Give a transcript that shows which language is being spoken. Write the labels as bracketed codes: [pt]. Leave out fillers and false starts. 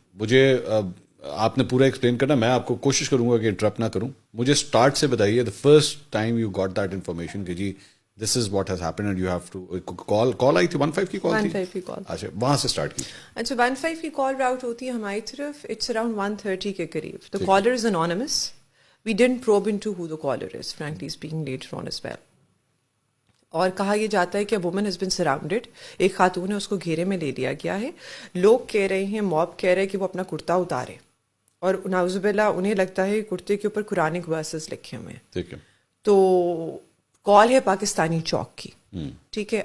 [ur] مجھے آپ نے پورا ایکسپلین کرنا, میں آپ کو کوشش کروں گا کہ انٹرپٹ نہ کروں. مجھے اسٹارٹ سے بتائیے, [en] the first time you got that information کہ جی this is what has happen and you have to call [ur] آئی تھی 15 کی کال تھی. 15 کی کال. اچھا وہاں سے اسٹارٹ کی. اچھا 15 کی کال راؤٹ ہوتی ہے ہماری طرف, [en] it's around 1:30 [ur] کے قریب. [en] The caller is anonymous. We didn't probe into who the caller is, frankly speaking, later on as well. [ur] اور کہا یہ جاتا ہے کہ [en] woman has been surrounded. [ur] ایک خاتون ہے, اس کو گھیرے میں لے لیا گیا ہے. لوگ کہہ رہے ہیں, موب کہہ رہے ہیں کہ وہ اپنا کرتا اتارے, اور نعوذ باللہ انہیں لگتا ہے کرتے کے اوپر قرآنک ورسز لکھے ہوئے ہیں. ٹھیک ہے. تو کال ہے پاکستانی چوک کی. ٹھیک ہے.